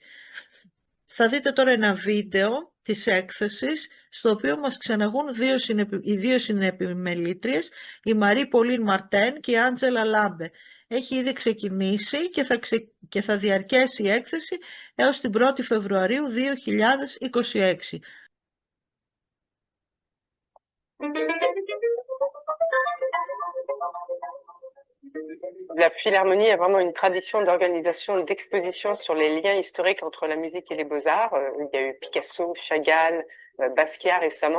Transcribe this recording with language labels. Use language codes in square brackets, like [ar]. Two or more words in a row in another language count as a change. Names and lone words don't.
[el] Θα δείτε τώρα ένα βίντεο της έκθεσης, στο οποίο μας ξεναγούν οι δύο συνεπιμελήτριες, η Μαρή Πολίν Μαρτέν και η Άντζελα Λάμπε. Έχει ήδη ξεκινήσει και θα διαρκέσει η έκθεση έως την 1η Φεβρουαρίου 2026. [fr] La Philharmonie a vraiment une tradition d'organisation d'expositions sur les liens historiques entre la musique et les beaux-arts. Il y a eu Picasso, Chagall, Basquiat récemment.